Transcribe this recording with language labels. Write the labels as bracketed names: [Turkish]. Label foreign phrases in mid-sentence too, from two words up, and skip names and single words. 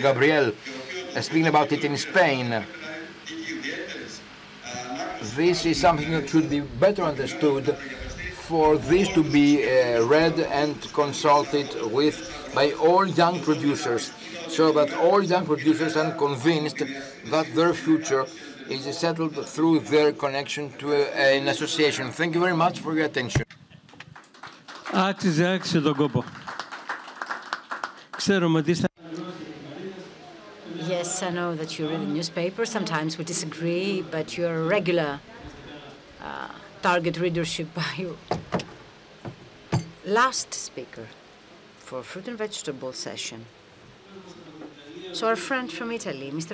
[English] Gabriel speaking about it in Spain. This is something that should be better understood, for this to be read and consulted with by all young producers, so that all young producers are convinced that their future is settled through their connection to an association. Thank you very much for your attention. [Greek] Άξιζε τον κόπο. Ξέρουμε ότι [English] Yes, I know that you read the newspaper. Sometimes we disagree, but you're a regular target readership by you. Last speaker for fruit and vegetable session. So our friend from Italy, Mr.